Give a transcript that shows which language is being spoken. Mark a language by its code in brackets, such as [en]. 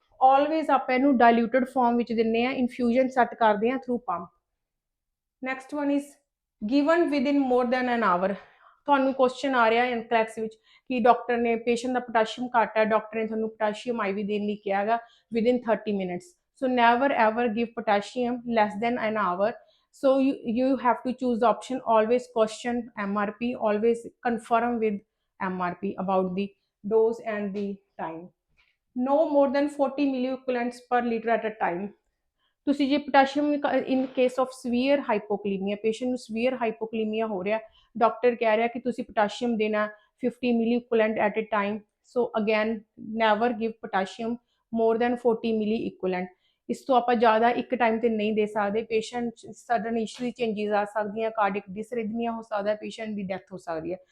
[pa] Always ਆਪਾਂ ਇਹਨੂੰ ਡਾਇਲੂਟਡ farm ਵਿੱਚ ਦਿੰਦੇ ਹਾਂ, ਇਨਫਿਊਜ਼ਨ ਸੈੱਟ ਕਰਦੇ ਹਾਂ through pump. [en] Next one is given with in more than an hour. [pa] ਤੁਹਾਨੂੰ ਕੁਐਸਚਨ ਆ ਰਿਹਾ NCLEX ਵਿੱਚ ਕਿ ਡਾਕਟਰ ਨੇ ਪੇਸ਼ੈਂਟ ਦਾ ਪੋਟਾਸ਼ੀਅਮ ਘੱਟ ਹੈ, ਡਾਕਟਰ ਨੇ ਤੁਹਾਨੂੰ ਪੋਟਾਸ਼ੀਅਮ IV ਦੇਣ ਲਈ ਕਿਹਾ ਹੈਗਾ within 30 minutes. [en] So never ever give potassium less than an hour. So you have to choose the option, always question MRP, always confirm with MRP about the dose and the time. No more than 40 milliequivalents per liter at a time. [pa] ਤੁਸੀਂ ਜੇ potassium in case of severe ਹਾਈਪੋਕਲੀਮੀਆ, patient ਨੂੰ severe ਹਾਈਪੋਕਲੀਮੀਆ ਹੋ ਰਿਹਾ, doctor ਕਹਿ ਰਿਹਾ ਕਿ ਤੁਸੀਂ potassium ਦੇਣਾ 50 ਮਿਲੀ equivalent at a time. [en] So again never give potassium more than 40 milli equivalent. [pa] ਇਸ ਤੋਂ ਆਪਾਂ ਜ਼ਿਆਦਾ ਇੱਕ ਟਾਈਮ ਤੇ ਨਹੀਂ ਦੇ ਸਕਦੇ। ਪੇਸ਼ੈਂਟ ਸਡਨ ਇਸ਼ੂਲੀ ਚੇਂਜਿਸ ਆ ਸਕਦੀਆਂ, ਕਾਰਡਿਕ ਡਿਸਰਿਥਮੀਆ ਹੋ ਸਕਦਾ, ਪੇਸ਼ੈਂਟ ਦੀ ਡੈਥ ਹੋ ਸਕਦੀ ਹੈ।